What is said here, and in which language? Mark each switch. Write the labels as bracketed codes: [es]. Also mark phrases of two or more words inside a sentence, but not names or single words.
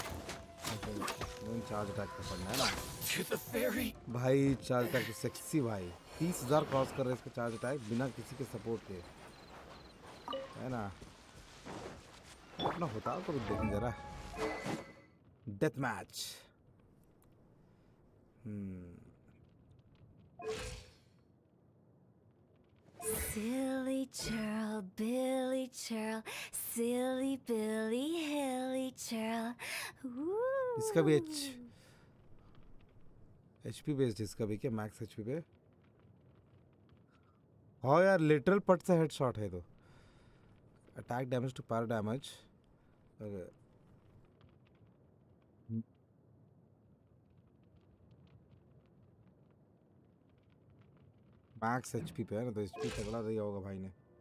[en] charge attack [hi] का पड़ना है ना भाई। [en] charge attack sexy [hi] भाई, 30,000 क्रॉस कर रहे हैं इसका [en] charge attack [hi] बिना किसी के सपोर्ट के, है ना। अपना होता है तो देखें जरा। [en] death match. Silly churl, Billy churl, silly Billy, hilly churl. [hi] इसका भी [en] HP based, [hi] इसका भी क्या [en] max HP [hi] पे? हाँ यार लिटरल पट से हेडशॉट है तो। [en] attack damage to power damage. max HP [hi] पे है ना, तो HP तगड़ा दिया होगा भाई ने।